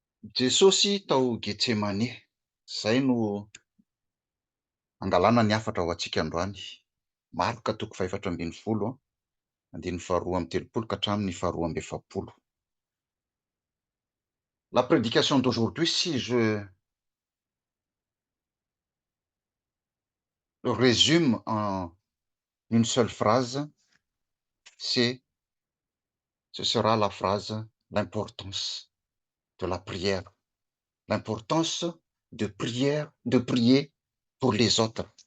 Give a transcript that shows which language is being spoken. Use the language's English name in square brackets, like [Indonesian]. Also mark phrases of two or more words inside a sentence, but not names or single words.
[Malagasy] Jesosy tao Getsemane. Izay no angalana ny hafatra ho antsika androany. Marka 4:20, 12:telopolo ka hatramin'ny 12:80. [French] La prédication d'aujourd'hui, si je le résume en une seule phrase, ce sera la phrase l'importance de la prière, l'importance de prier pour les autres.